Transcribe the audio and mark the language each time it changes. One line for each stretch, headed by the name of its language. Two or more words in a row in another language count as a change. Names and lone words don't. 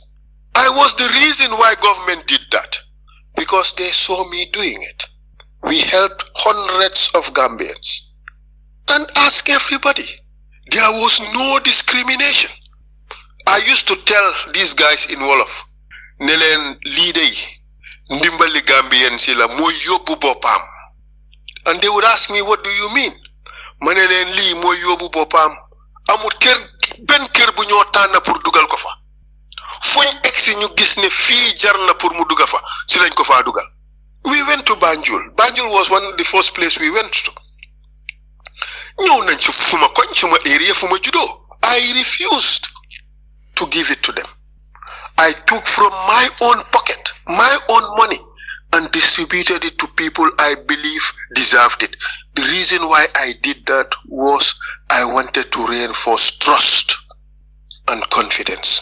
English: I was the reason why government did that, because they saw me doing it. We helped hundreds of Gambians. And ask everybody. There was no discrimination. I used to tell these guys in Wolof,
Wolof: Nelen lidey, ndimbali Gambia Gambian sila mo yobu bopam.
English: And they would ask me, what do you mean?
Wolof: Manelen li mo yobu bopam. Amut ben kër bu ñoo tànn pour dugal ko fa. Fuñ egsi ñu gis ne fii jar na pour mu duga fa si lañ ko faa dugal.
English: We went to Banjul. Banjul was one of the first place we went to.
Wolof: ñëw nañ ci suma koñ suma area fu ma juddoo.
English: I refused to give it to them. I took from my own pocket, my own money, and distributed it to people I believe deserved it. The reason why I did that was I wanted to reinforce trust and confidence.